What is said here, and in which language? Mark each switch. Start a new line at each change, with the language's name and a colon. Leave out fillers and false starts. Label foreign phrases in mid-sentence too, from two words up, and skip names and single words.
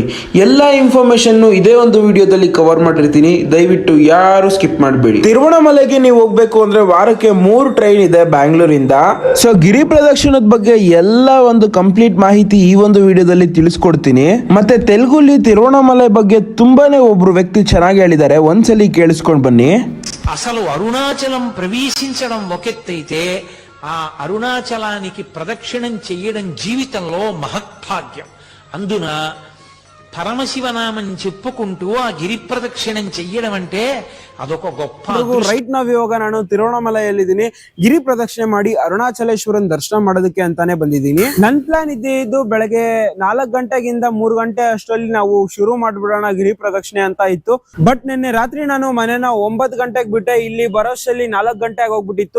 Kannada: ಎಲ್ಲ ಇನ್ಫಾರ್ಮೇಶನ್ನು ಇದೇ ಒಂದು ವಿಡಿಯೋದಲ್ಲಿ ಕವರ್ ಮಾಡಿರ್ತೀನಿ, ದಯವಿಟ್ಟು ಯಾರು ಸ್ಕಿಪ್ ಮಾಡಬೇಡಿ. ತಿರುವಣ್ಣಾಮಲೆಗೆ ನೀವು ಹೋಗ್ಬೇಕು ಅಂದ್ರೆ ವಾರಕ್ಕೆ 3 ಟ್ರೈನ್ ಇದೆ ಬ್ಯಾಂಗ್ಳೂರಿಂದ. ಸೊ ಗಿರಿ ಪ್ರದಕ್ಷಿಣದ ಬಗ್ಗೆ ಎಲ್ಲ ಒಂದು ಕಂಪ್ಲೀಟ್ ಮಾಹಿತಿ ಈ ಒಂದು ವಿಡಿಯೋದಲ್ಲಿ ತಿಳಿಸ್ಕೊಡ್ತೀನಿ. ಮತ್ತೆ ತೆಲುಗುಲಿ ತಿರುವಣ್ಣಾಮಲೆ ಬಗ್ಗೆ ತುಂಬಾನೇ ಒಬ್ರು ವ್ಯಕ್ತಿ ಚೆನ್ನಾಗಿ ಹೇಳಿದ್ದಾರೆ, ಒಂದ್ಸಲಿ ಕೇಳಿಸ್ಕೊಂಡು ಬನ್ನಿ.
Telugu: అసలు అరుణాచలం ప్రవేశించడం ఒకెత్తైతే ఆ అరుణాచలానికి ప్రదక్షిణం చెయ్యడం జీవితంలో మహత్భాగ్యం. అందున పరమశివనామం చెప్పుకుంటూ ఆ గిరి ప్రదక్షిణం చెయ్యడం అంటే అదొక గొప్ప.
English: right now
Kannada: ಇವಾಗ ನಾನು ತಿರುವಣ್ಣಾಮಲೆಯಲ್ಲಿದ್ದೀನಿ. ಗಿರಿ ಪ್ರದಕ್ಷಿಣೆ ಮಾಡಿ ಅರುಣಾಚಲೇಶ್ವರನ್ ದರ್ಶನ ಮಾಡೋದಕ್ಕೆ ಅಂತಾನೆ ಬಂದಿದ್ದೀನಿ. ನನ್ ಪ್ಲಾನ್ ಇದ್ದು ಬೆಳಗ್ಗೆ 4 ಗಂಟೆಗಿಂದ 3 ಗಂಟೆ ಅಷ್ಟರಲ್ಲಿ ನಾವು ಶುರು ಮಾಡ್ಬಿಡೋಣ ಗಿರಿ ಪ್ರದಕ್ಷಿಣೆ ಅಂತ ಇತ್ತು. ಬಟ್ ನಿನ್ನೆ ರಾತ್ರಿ ನಾನು ಮನೆನ 9 ಗಂಟೆಗೆ ಬಿಟ್ಟೆ, ಇಲ್ಲಿ ಬರೋಷ್ಟರಲ್ಲಿ 4 ಗಂಟೆ ಆಗೋಗ್ಬಿಟ್ಟಿತ್ತು.